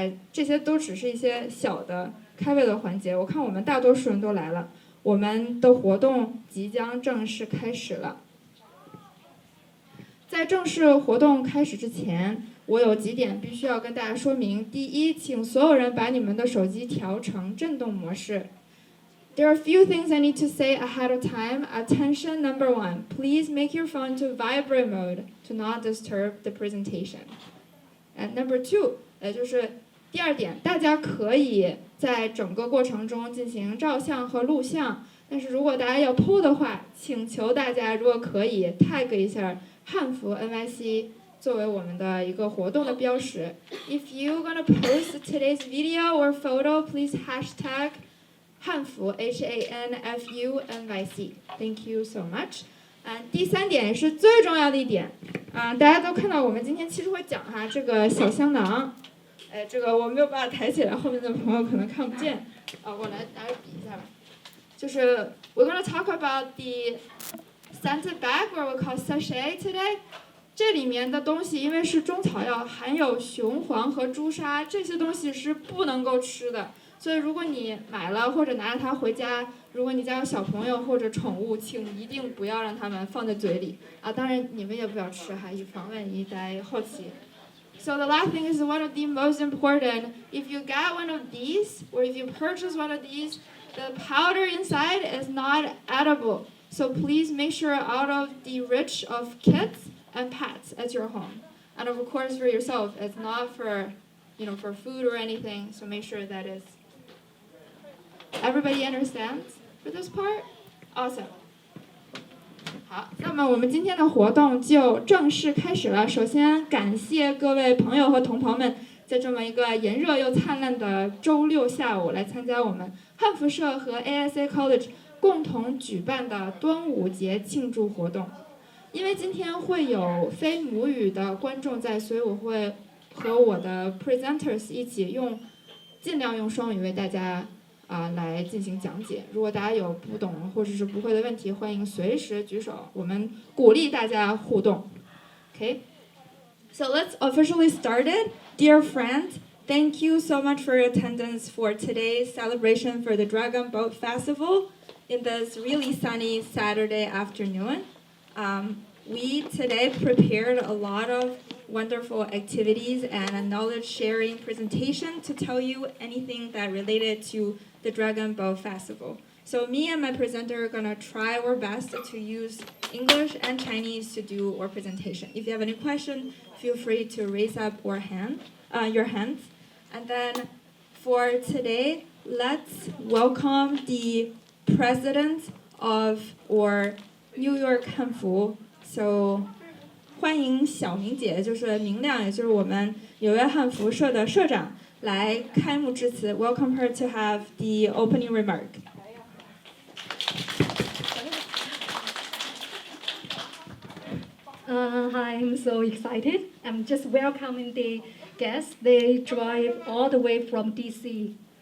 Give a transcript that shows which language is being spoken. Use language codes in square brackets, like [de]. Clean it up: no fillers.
[zh] 这些都只是一些小的开胃的环节。我看我们大多数人都来了，我们的活动即将正式开始了。在正式活动开始之前，我有几点必须要跟大家说明。第一，请所有人把你们的手机调成震动模式。 [en] There are a few things I need to say ahead of time. Attention number 1, please make your phone to vibrate mode to not disturb the presentation. And number 2, [zh] 就是第二点，大家可以在整个过程中进行照相和录像，但是如果大家要 po 的话，请求大家如果可以 tag 一下汉服 NYC 作为我们的一个活动的标识。 [en] If you're gonna post today's video or photo, please hashtag 汉服 HANFU NYC. Thank you so much. [zh] 第3点也是最重要的一点，大家都看到我们今天其实会讲这个小香囊，这个我没有办法抬起来，后面的朋友可能看不见，我来拿个笔一下吧。 [en] 就是 we're gonna talk about the scented bag, or we call sachet today. [zh] 这里面的东西因为是中草药，含有雄黄和朱砂，这些东西是不能够吃的。所以如果你买了或者拿着它回家，如果你家有小朋友或者宠物，请一定不要让它们放在嘴里当然你们也不要吃以防万一，大家好奇。 [en] So the last thing is one of the most important. If you get one of these, or if you purchase one of these, the powder inside is not edible. So please make sure out of the reach of kids and pets at your home. And of course for yourself, it's not for, for food or anything. So make sure that is. Everybody understands for this part? Awesome. [zh] 好，那么我们今天的活动就正式开始了。首先感谢各位朋友和同袍们在这么一个炎热又灿烂的周6下午来参加我们汉服社和 ASA College 共同举办的端午节庆祝活动。因为今天会有非母语的观众在，所以我会和我的 presenters 一起尽量用双语为大家来进行讲解。如果大家有不懂或者是不会的问题，欢迎随时举手，我们鼓励大家互动。 [en] Okay, so let's officially start it. Dear friends, thank you so much for your attendance for today's celebration for the Dragon Boat Festival in this really sunny Saturday afternoon. We today prepared a lot of wonderful activities and a knowledge sharing presentation to tell you anything that related to the Dragon Boat Festival. So me and my presenter are gonna try our best to use English and Chinese to do our presentation. If you have any question, feel free to raise up your hands. And then for today, let's welcome the president of our New York 汉服 So [zh] 欢迎小明姐，就是明亮，也就是我们纽约汉服社的社长，来开幕致辞。 [en] Welcome her to have the opening remark. Hi, I'm so excited. I'm just welcoming the guests. They drive all the way from DC.